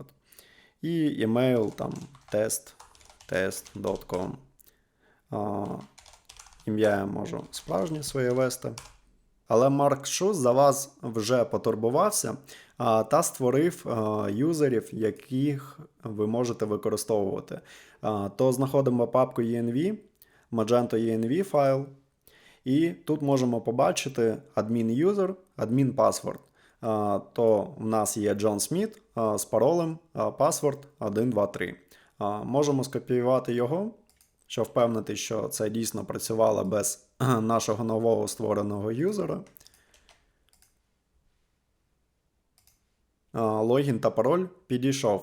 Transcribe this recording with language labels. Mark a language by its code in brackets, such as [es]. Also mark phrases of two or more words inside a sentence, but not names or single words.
[uk] І емейл там test.com. Ім'я я можу справжнє своє вести. Але Марк Шус за вас вже потурбувався та створив юзерів, яких ви можете використовувати. То знаходимо папку env, Magento env файл, і тут можемо побачити [en] admin user, admin password. [uk] То в нас є Джон Сміт з паролем password 123. Можемо скопіювати його, щоб впевнити, що це дійсно працювало без нашого нового створеного юзера. Логін та пароль підійшов.